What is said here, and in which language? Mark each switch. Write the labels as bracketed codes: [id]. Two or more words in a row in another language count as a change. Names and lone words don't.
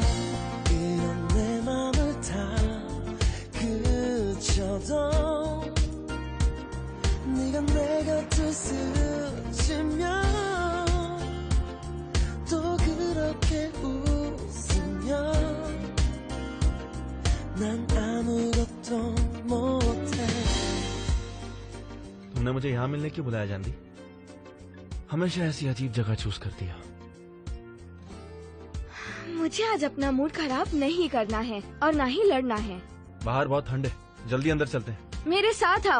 [ko] 이런 내 맘을 다 그쳐도 네가 내 곁을 스치면 또 그렇게 웃으면 난 아무것도 못해. [hi] तुमने मुझे यहाँ मिलने क्यों बुलाया जानदी? हमेशा ऐसी अजीब जगह चूज करती है। मुझे आज अपना मूड खराब नहीं करना है और ना ही लड़ना है। बाहर बहुत ठंड है, जल्दी अंदर चलते हैं। मेरे साथ आओ।